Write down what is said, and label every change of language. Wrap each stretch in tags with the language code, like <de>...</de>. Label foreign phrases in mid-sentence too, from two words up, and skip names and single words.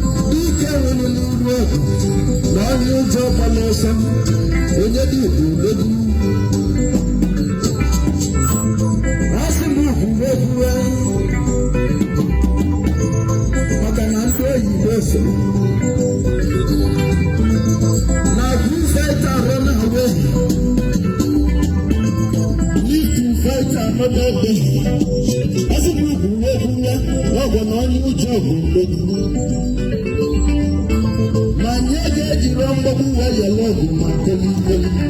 <ig>Dike nwere Na onye ụjọ gbara ọsọ, onye dị ndụ odogwu. A sị m ugwu egwu maka na ndị oyibo so.</ig> <en>Na good fighter run away. Live to fight another day.</en> <ig>A sị m ugwu egwu ya, ọ bụ na onye ụjọ bụ odogwu. Ma anyị ga-ejiri mgbagbu wee yọrọ ọgụ ma teli teli.</ig>